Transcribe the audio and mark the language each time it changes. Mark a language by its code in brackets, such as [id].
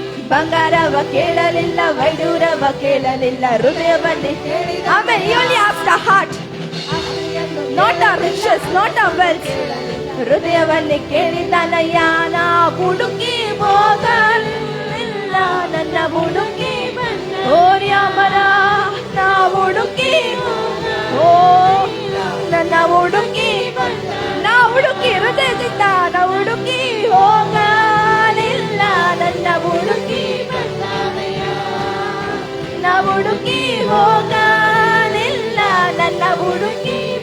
[kn] ಬಂಗಾರವ ಕೇಳಲಿಲ್ಲ, ವೈಡೂರವ ಕೇಳಲಿಲ್ಲ, ಹೃದಯವನ್ನೇ ಕೇಳಿದ. [en] ಆಮೇಲೆ he only asked our heart, not our riches, not our wealth. [kn] ಹೃದಯವನ್ನೇ ಕೇಳಿದನಯ್ಯ. ನಾ ಹುಡುಕಿ ಹೋಗಲಿಲ್ಲ, ನನ್ನ ಹುಡುಕಿ ಓರ್ಯಾಮರ. ನಾ ಹುಡುಕಿ ಓ ನನ್ನ ಹುಡುಕಿ, ನಾ ಹುಡುಕಿ ಹೃದಯದಿಂದ ನಾ ಹುಡುಕಿ ಹೋಗಲಿಲ್ಲ, ನನ್ನ ಹುಡುಕಿ ನಾ ಹುಡುಕಿ ಹೋಗಲಿಲ್ಲ, ನನ್ನ ಹುಡುಕಿ.